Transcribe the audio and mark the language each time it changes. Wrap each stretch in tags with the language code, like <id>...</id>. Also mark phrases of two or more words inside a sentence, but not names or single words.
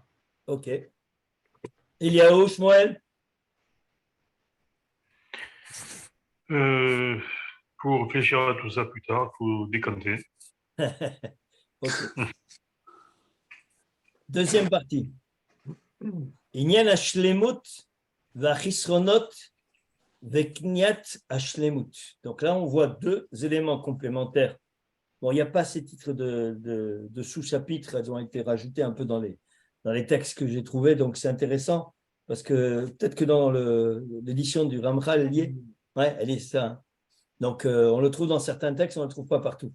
<fr>Ok. Eliaou, Shmuel? Pour réfléchir à tout ça plus tard, il faut décanter. Okay. Deuxième partie.</fr> <he>ענין השלמות והחסרונות וקניית השלמות.</he> <fr>Donc là, on voit deux éléments complémentaires. Bon, il n'y a pas ces titres de sous-chapitres, elles ont été rajoutées un peu dans les textes que j'ai trouvés, donc c'est intéressant, parce que peut-être que dans l'édition du Ramchal, elle y est. Ouais, elle est ça. Donc, on le trouve dans certains textes, on ne le trouve pas partout.</fr>